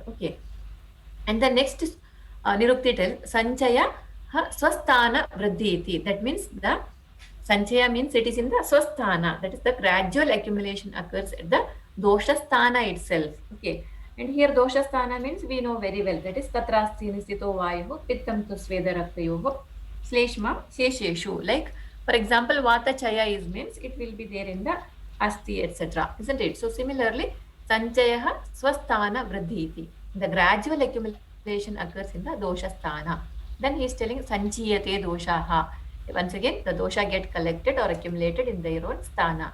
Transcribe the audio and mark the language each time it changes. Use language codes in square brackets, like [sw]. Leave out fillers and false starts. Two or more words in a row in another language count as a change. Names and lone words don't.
[en] Okay. And the next Nirukti tells [sa] सञ्चय स्वस्थान वृद्धि इति. [en] That means the Sanchaya means it is in the Swasthana. That is the gradual accumulation occurs at the [sa] दोष स्थान [en] itself. Okay. And here [sa] दोष स्थान [en] means we know very well. That is [sa] तत्रास्थिषु स्थितो वायुः पित्तं तु स्वेदरक्तयोः श्लेष्मा शेषेषु. [en] Like, for example, [sa] वात चय [en] is means it will be there in the Asti, etc. Isn't it? So similarly, [sa] सञ्चयः स्वस्थान वृद्धिरिति. [en] The gradual accumulation occurs in the [sa] दोष स्थान. [en] Then he is telling [sa] सञ्चीयते दोषाः. [en] Once again, the dosha get collected or accumulated in their own sthana.